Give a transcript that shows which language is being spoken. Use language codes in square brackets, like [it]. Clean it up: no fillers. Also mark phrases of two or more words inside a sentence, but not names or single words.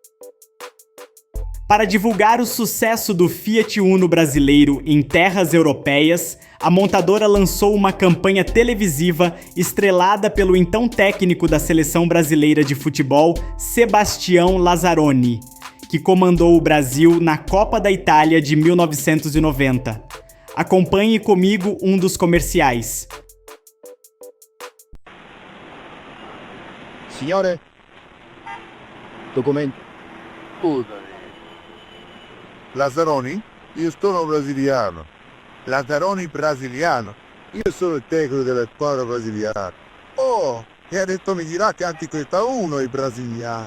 [pt] Para divulgar o sucesso do Fiat Uno brasileiro em terras europeias, a montadora lançou uma campanha televisiva estrelada pelo então técnico da seleção brasileira de futebol, Sebastião Lazzaroni, que comandou o Brasil na Copa da Itália de 1990. Acompanhe comigo um dos comerciais. [it] Signore, documento. Lazzaroni? Io sono brasiliano. Lazzaroni brasiliano. Io sono il tecnico della squadra brasiliana. Oh, e adesso mi dirà che anche questa uno è brasiliano.